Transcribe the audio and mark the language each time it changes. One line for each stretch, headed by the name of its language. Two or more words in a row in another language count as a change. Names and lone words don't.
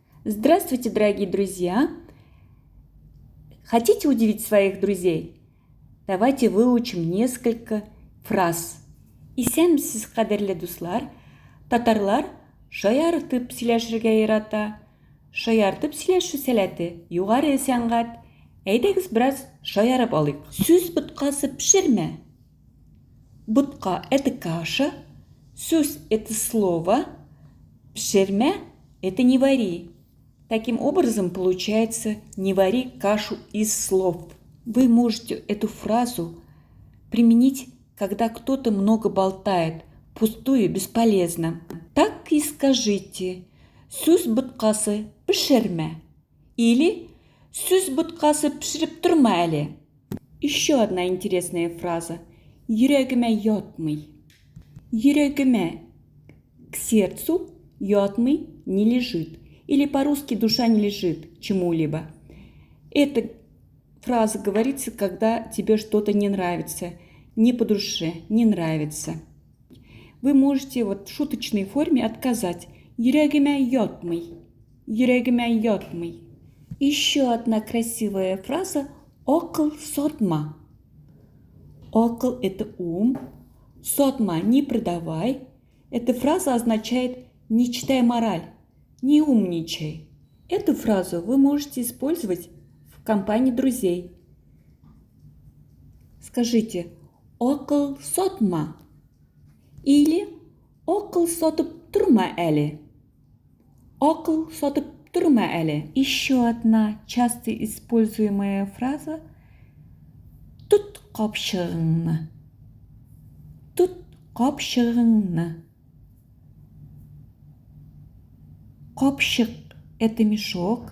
Russian: Здравствуйте, дорогие друзья! Хотите удивить своих друзей? Давайте выучим несколько фраз.
Tatar: Исәнмесез, кадерле дуслар, татарлар шаяртып сөйләшергә ярата. Шаяртып сөйләшү сәләте югары сәнгать. Әйдәгез бераз шаярып алыйк. Сүз боткасы пешермә. Ботка –
Russian: это каша, сүз – это слово, пешермә – это не вари. Таким образом, получается, не вари кашу из слов. Вы можете эту фразу применить, когда кто-то много болтает, пустую, бесполезно. Так и скажите:
Tatar: «Сүз боткасы пешермә» или «Сүз боткасы пешереп торма әле».
Russian: Еще одна интересная фраза.
Tatar: Йөрәгемә ятмый.
Russian: Йөрәгемә к сердцу, ятмый не лежит. Или по-русски душа не лежит чему-либо. Эта фраза говорится, когда тебе что-то не нравится, не по душе, не нравится. Вы можете в шуточной форме отказать.
Tatar: Йөрәгемә ятмый. Йөрәгемә ятмый.
Russian: Еще одна красивая фраза.
Tatar: Акыл сатма. Акыл –
Russian: это ум. Сатма – не продавай. Эта фраза означает «не читай мораль». Не умничай. Эту фразу вы можете использовать в компании друзей. Скажите
Tatar: «Акыл сатма»
Russian: или
Tatar: «Акыл сатып торма әле». «Акыл сатып торма әле».
Russian: Еще одна часто используемая фраза
Tatar: «Тот капчыгыңны». Тот капчыгыңны.
Russian: Капчык – это мешок.